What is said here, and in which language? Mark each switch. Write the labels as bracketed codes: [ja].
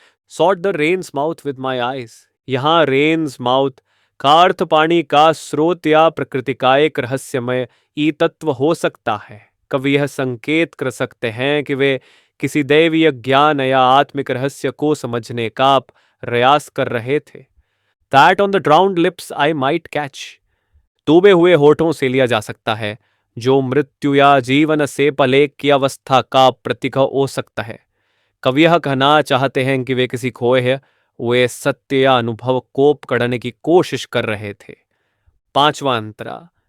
[en] Sought the rain's mouth with my eyes. [hi] यहाँ rains mouth का अर्थ पानी का स्रोत या प्रकृति का एक रहस्यमय ई तत्व हो सकता है। कवि यह संकेत कर सकते हैं कि वे किसी दैवीय ज्ञान या आत्मिक रहस्य को समझने का प्रयास कर रहे थे। [en] That on the drowned lips I might catch। [hi] डूबे हुए होठों से लिया जा सकता है, जो मृत्यु या जीवन से पहले की अवस्था का प्रतीक हो सकता है। कवि यह कहना चाहते हैं कि वे किसी खोए हुए सत्य या अनुभव को पकड़ने की कोशिश कर रहे थे। पांचवा अंतरा।